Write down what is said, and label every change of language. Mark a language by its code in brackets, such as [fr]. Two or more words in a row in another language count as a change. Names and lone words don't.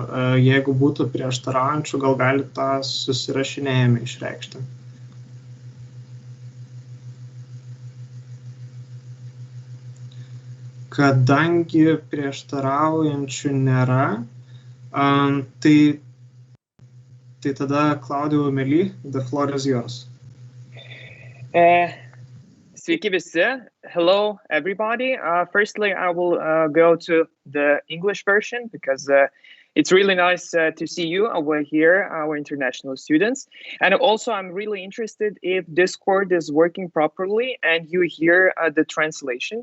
[lt] Jeigu būtų prieštaraujančių, gal galite tą susirašinėjimą išreikšti. Kadangi prieštaraujančių nėra, tai tada Klaudijų Mely, [en] the floor is yours. [lt] Sveiki visi. [en] Hello, everybody. Firstly, I will go to the English version because it's really nice to see you over here, our international students. And also, I'm really interested if Discord is working properly and you hear the translation.